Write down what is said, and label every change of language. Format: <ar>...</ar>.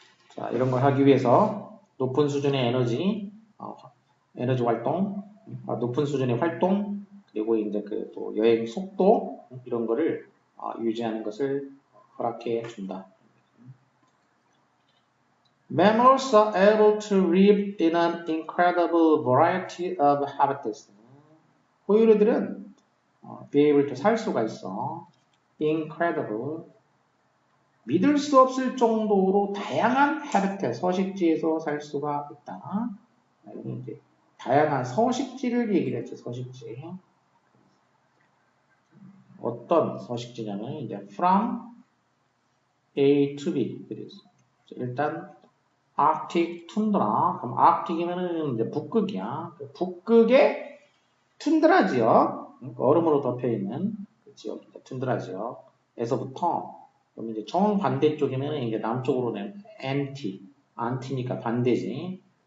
<ko>자, 이런 걸 하기 위해서 높은 수준의 에너지 활동, 높은 수준의 활동, 그리고 이제 그 또 여행 속도 이런 거를 유지하는 것을 허락해 준다.</ko> <en>Mammals are able to live in an incredible variety of habitats.</en> <ko>포유류들은</ko> <en>be able to</en> <ko>살 수가 있어. incredible, 믿을 수 없을 정도로 다양한 habitat, 서식지에서 살 수가 있다. 여기 이제 다양한 서식지를 얘기를 했죠. 서식지. 어떤 서식지냐면 이제</ko> <en>from A to B.</en> <ko>그래서 일단 Arctic 툰드라. 그럼 Arctic이면은 이제 북극이야. 북극의 툰드라지요. 얼음으로 덮여 있는 지역, 이제 툰드라 지역에서부터, 그럼 이제 정반대쪽이면 이제 남쪽으로는 안티니까 반대지.</ko>